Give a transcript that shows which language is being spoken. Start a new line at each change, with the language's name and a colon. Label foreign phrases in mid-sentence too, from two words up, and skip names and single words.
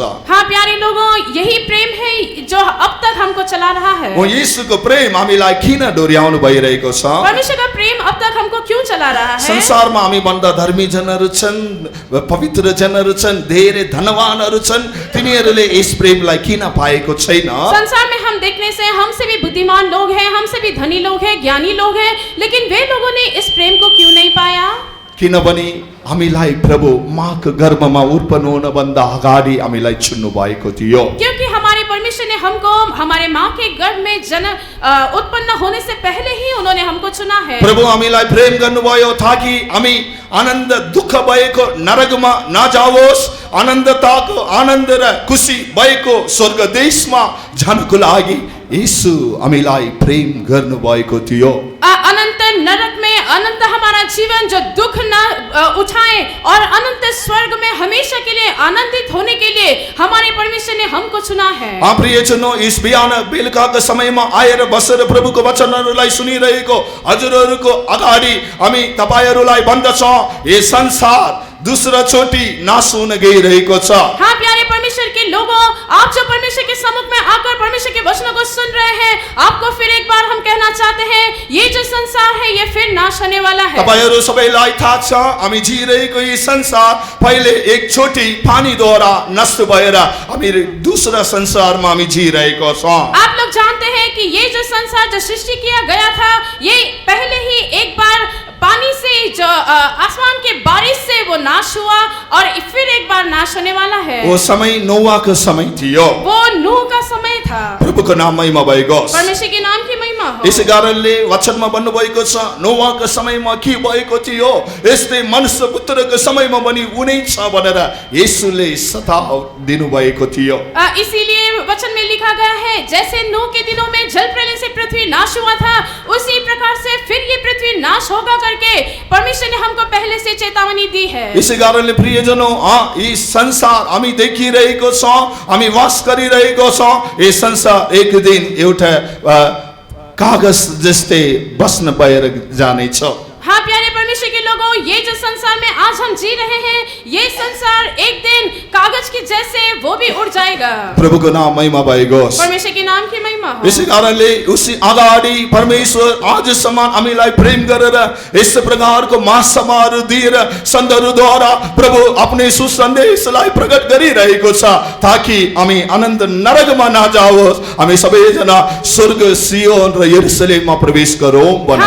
Hindi: हाँ प्यारे लोगों, यही प्रेम है जो अब तक हमको चला रहा है।
Nepali: वो येशूको प्रेम हामीलाई किन डोर्याउनु भइरहेको छ?
Hindi: परमेश्वर का प्रेम अब तक हमको क्यों चला रहा है?
Nepali: संसारमा हामी भन्दा धर्मी जनहरू छन्, पवित्र जनहरू छन्, धेरै धनवानहरू छन्, तिनीहरूले यस प्रेमलाई किन पाएको छैन?
Hindi: संसार में हम देखने से हमसे भी बुद्धिमान लोग हैं, हमसे भी धनी लोग हैं, ज्ञानी लोग हैं, लेकिन वे लोगों ने इस प्रेम को क्यों नहीं पाया?
Nepali: किनभने हामीलाई प्रभु माको गर्भमा उत्पन्न हुनभन्दा अगाडि हामीलाई चुन्नु भएको थियो।
Hindi: क्योंकि हमारे परमेश्वर ने हमको हमारे माँ के गर्भ में उत्पन्न होने से पहले ही उन्होंने हमको चुना है।
Nepali: प्रभु हामीलाई प्रेम गर्नुभयो ताकि हामी आनन्द दुःख भएको नरकमा नजाओस्, आनन्दताको आनन्द र खुसी भएको स्वर्ग देशमा जानको लागि येशू हामीलाई प्रेम गर्नुभएको थियो।
Hindi: अनंत नरक में अनंत हमारा जीवन जो दुख न उठाए और अनंत स्वर्ग में हमेशा के लिए आनंदित होने के लिए हमारे परमेश्वर ने हमको चुना है।
Nepali: प्रियजनों, इस बिहान बेलुकाको समयमा आएर बसेर प्रभुको वचनहरूलाई सुनिरहेको हजुरहरूको अगाडि हामी तपाईहरुलाई भन्दछौं, यो संसार दूसरा चोटी नाश हुन गइरहेको छ।
Hindi: हाँ प्यारे परमेश्वर के लोगों, आप जो परमेश्वर के सम्मुख में आकर परमेश्वर के वचनों को सुन रहे हैं, आपको फिर एक बार हम कहना चाहते हैं, ये जो संसार है ये फिर नाश होने वाला है।
Nepali: तपाईहरु सबैलाई थाहा छ, हामी जिरहेको यो संसार पहिले एक चोटी पानीद्वारा नष्ट भएर हामी दूसरा संसारमा हामी जिरहेको छौं।
Hindi: आप लोग जानते हैं कि ये जो संसार जो सृष्टि किया गया था, ये पहले ही एक बार पानी से जो आसमान के बारिश से वो नाश हुआ और फिर एक बार नाश होने वाला है।
Nepali: वो समय नोआको समय थियो,
Hindi: वो नूह का समय था।
Nepali: प्रभुको नाम महिमा भएको होस्।
Hindi: परमेश्वर के नाम की महिमा हो।
Nepali: यसै कारणले वचनमा भन्नुभएको छ, नोआको समयमा के भएको थियो यस्तै मनुष्य पुत्रको समयमा पनि हुनेछ भनेर येशूले सताव दिनुभएको थियो।
Hindi: इसीलिए वचन में लिखा गया है, जैसे नूह के दिनों में जल प्रलय से पृथ्वी नाश हुआ था, उसी प्रकार से फिर ये पृथ्वी नाश होगा करके परमेश्वर ने हमको पहले से चेतावनी दी है।
Nepali: यसै कारणले प्रियजनों, यी संसार हामी देखिरहेको छौं, हामी वास गरिरहेको छौं, यो संसार एक दिन एउटा कागज जस्तै बस्न भएर जानेछ।
Hindi: हाँ प्यारे परमेश्वर के लोगों, ये जो संसार में आज हम जी रहे हैं, ये संसार एक दिन कागज की जैसे वो भी उड़ जाएगा।
Nepali: प्रभुको नाम महिमा भएको होस्।
Hindi: परमेश्वर के नाम की महिमा हो।
Nepali: यसै कारणले उसी अगाडि परमेश्वर आजसम्म हामीलाई प्रेम गरेर यस प्रकारको महासमारोह दिएर सन्तहरूद्वारा प्रभु आफ्नो सुसन्देशलाई प्रकट गरिरहेको छ, ताकि हामी आनन्द नरकमा नजाओस्, हामी सबैजना स्वर्ग सियोन र यरुशलेममा प्रवेश गरौँ भनेर।